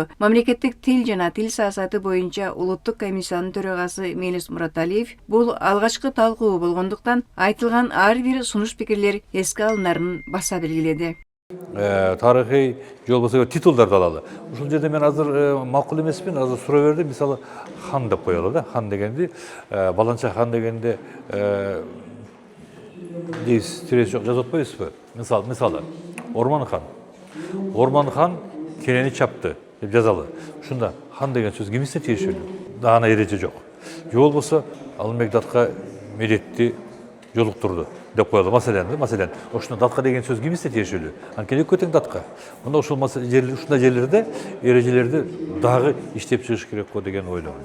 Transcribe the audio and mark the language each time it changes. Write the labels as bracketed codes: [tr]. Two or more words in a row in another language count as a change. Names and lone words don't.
[ky] Мамлекеттик тил жана тил саясаты боюнча улуттук комиссиянын төрагасы Мелис Мураталиев бул алгачкы талкуу болгондуктан айтылган ар бир сунуш пикирлер эске алынарын баса белгиледи. Тарыхый жол болсо титулдарды алалы. Ушул жерде мен азыр макул эмесмин, азыр суроо берди. Мисалы, хан деп коелу да. Хан дегенди, баланча хан дегенде дейсиз, тирesi жок жазып атпайбызбы? Мисалы, Орман хан. Орман хан керени чапты деп жазалы. Ушунда хан деген сөз кимисине тиешелүү? Даана эреже жок. Жол болсо Алымбек Датка медетти жолуктурду деп коелу. Маселен, ошондо датка деген сөз кимисине тиешелүү? Анткени көтөң датка. Мында ушул ушундай жерлерде эрежелерди дагы иштеп чыгыш керек го деген ойлойм.